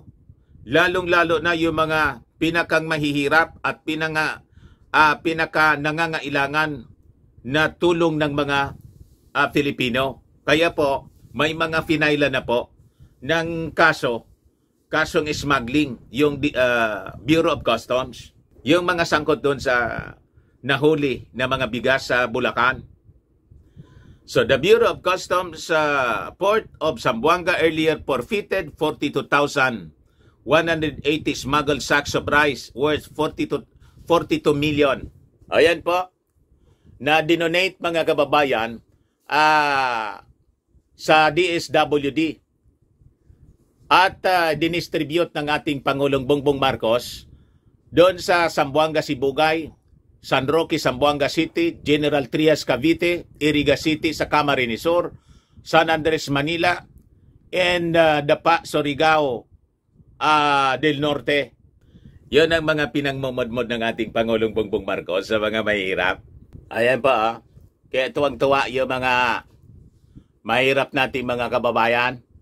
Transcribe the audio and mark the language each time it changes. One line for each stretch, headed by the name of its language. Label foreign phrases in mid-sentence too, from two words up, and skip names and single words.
Filipino: Lalong-lalo na yung mga pinakang mahihirap at pinaka nangangailangan na tulong ng mga Filipino. Kaya po, may mga finaila na po ng kasong smuggling, yung Bureau of Customs. Yung mga sangkot doon sa nahuli na mga bigas sa Bulacan.
English: So the Bureau of Customs Port of Zamboanga earlier forfeited 42,180 smuggled sacks of rice worth 42 million.
Filipino: Ayan po, na dinonate mga kababayan sa DSWD at dinistribute ng ating Pangulong Bongbong Marcos doon sa Zamboanga, Sibugay, San Roque, Zamboanga City, General Trias, Cavite, Iriga City sa Camarines Sur, San Andres, Manila, and Dapa, Surigao del Norte. Yun ang mga pinangmumodmod ng ating Pangulong Bongbong Marcos sa mga mahirap. Ayan pa Kaya tuwang-tuwa yung mga mahirap nating mga kababayan.